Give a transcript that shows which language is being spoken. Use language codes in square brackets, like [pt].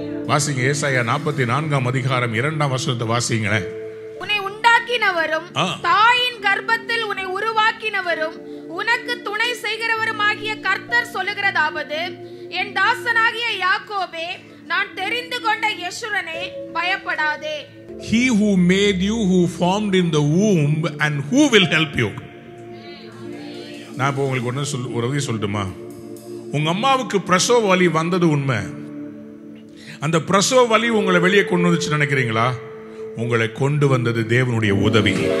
[ta] வாசிங்க ஏசாயா 44 அதிகாரம் 2ஆம் வசனத்தை வாசிங்களேன். உன்னை உண்டாக்கினவரும் தாயின் கர்ப்பத்தில் உன்னை உருவாக்கினவரும் உனக்கு துணை செய்கிறவருமாகிய கர்த்தர் சொல்லுகிறதாவது, என் தாசனாகிய யாக்கோபே, நான் தெரிந்து கொண்ட யெஷுரனே, பயப்படாதே. [en] He who made you, who formed in the womb, and who will help you. [ta] நான் இப்போ உங்களுக்கு ஒரு உதவி சொல்லட்டுமா? உங்க அம்மாவுக்கு பிரசவ வலி வந்தது உண்மை. அந்த பிரசவ வலி உங்களை வெளியே கொண்டு வந்துச்சு நினைக்கிறீங்களா? உங்களை கொண்டு வந்தது தேவனுடைய உதவி.